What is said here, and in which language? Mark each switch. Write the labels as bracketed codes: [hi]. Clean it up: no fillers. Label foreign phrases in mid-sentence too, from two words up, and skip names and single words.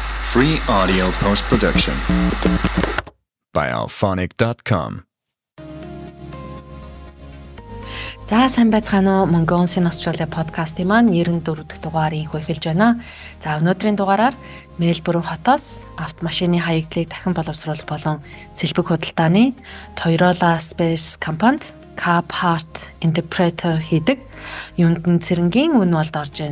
[en] Free audio post-production by alphonic.com. [mn] За сайн байцгаана уу? Mongolian Australia podcast-ийн маань 94 дахь дугаарыг эхэлж байна. За өнөөдрийн дугаараар Мельбурн хотоос автомашины хаягдлыг дахин боловсруулах болон сэлбэг худалдааны Toyota Space компанид [en] Car Part Interpreter [mn] хийдэг Юндан цэрэнгийн үн болд орж байна.